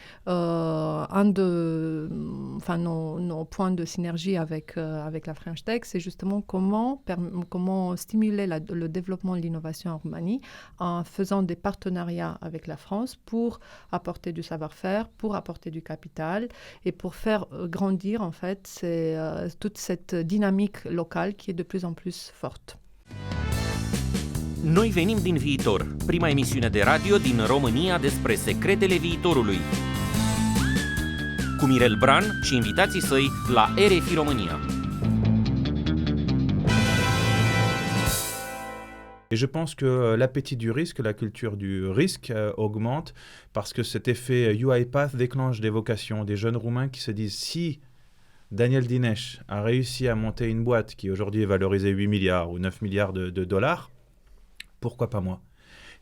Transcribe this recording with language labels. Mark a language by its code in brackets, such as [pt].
[fr] Un de nos points de synergie avec la French Tech, c'est justement comment stimuler le développement de l'innovation en Roumanie en faisant des partenariats avec la France pour apporter du savoir-faire, pour apporter du capital et pour faire grandir en fait toute cette dynamique locale qui est de plus en plus forte. [ro] Noi venim din viitor, prima emisiune de radio din România despre secretele viitorului. Cu Mirel Bran și invitații săi la RFI România. [fr] Et je pense que l'appétit du risque, la culture du risque augmente parce que cet effet UiPath déclenche des vocations, des jeunes Roumains qui se disent si Daniel Dinesh a réussi à monter une boîte qui aujourd'hui est valorisée 8 milliards ou 9 milliards de dollars, pourquoi pas moi ?